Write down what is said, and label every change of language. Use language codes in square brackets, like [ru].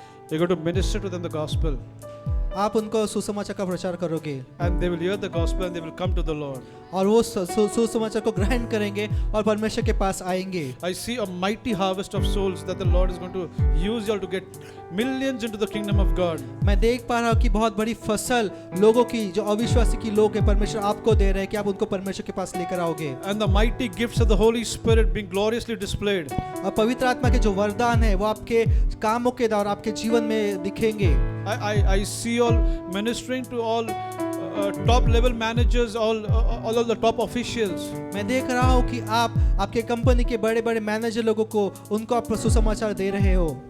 [en] you're going to minister to them the gospel. [hi] आप उनको सुसमाचार का प्रचार करोगे [en] and they will hear the gospel and they will come to the Lord. [hi] और वो सुसमाचार को ग्रहण करेंगे और परमेश्वर के पास आएंगे। [en] I see a mighty harvest of souls that the Lord is going to use you all to get millions into the kingdom of God. [hi] मैं देख पा रहा हूँ कि बहुत बड़ी फसल लोगों की, जो अविश्वासी की लोग हैं, परमेश्वर आपको दे रहे हैं कि आप उनको परमेश्वर के पास लेकर आओगे। [en] And the mighty gifts of the Holy Spirit being gloriously displayed. [hi] और पवित्र आत्मा के जो वरदान है वो आपके कामों के द्वारा आपके जीवन में दिखेंगे। [en] I see all ministering to all top level managers, all of the top officials. [hi] मैं देख रहा हूँ कि आप आपके कंपनी के बड़े बड़े मैनेजर लोगों को उनको आप सुसमाचार दे रहे हो।